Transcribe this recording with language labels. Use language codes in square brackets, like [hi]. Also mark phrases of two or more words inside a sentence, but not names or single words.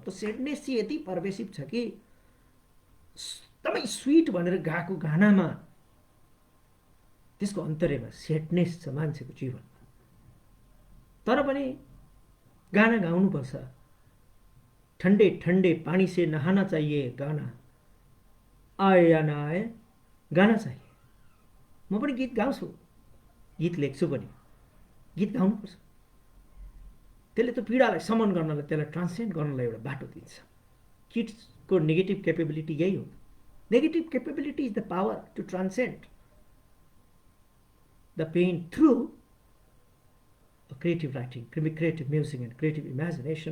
[ne] त स्याडनेस चाहिँ यति पर्भेसिभ छ कि एकदमै स्विट भनेर गाएको गानामा त्यसको अन्तर्यमा स्याडनेस छ मान्छेको जीवनमा। तर पनि गाना गाउनुपर्छ, [hi] ठन्डे ठन्डे पानी से नहाना चाहिए गाना, आए या ना आए गाना चाहिए। [ne] म पनि गीत गाउँछु, गीत लेख्छु पनि, गीत गाउनुपर्छ। त्यसले त पीडालाई समन गर्नलाई, त्यसलाई ट्रान्सेन्ड गर्नलाई एउटा बाटो दिन्छ। किड्सको नेगेटिभ क्यापेबिलिटी यही हो। [en] negative capability is the power to transcend the pain through creative writing, creative music and creative imagination.